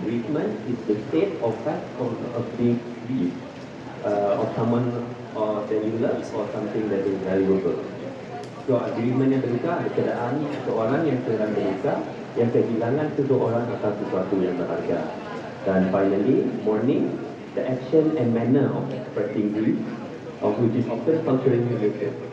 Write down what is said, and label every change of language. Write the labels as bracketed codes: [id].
[en] Bereavement is the state of fact of being grieved of someone or that you love or something that is valuable. [ms] So bereavement yang berduka ada keadaan seseorang yang sedang berduka yang kehilangan seseorang atau sesuatu yang berharga. [en] Dan finally, mourning, the action and manner of expressing grief, of which is often culturally related.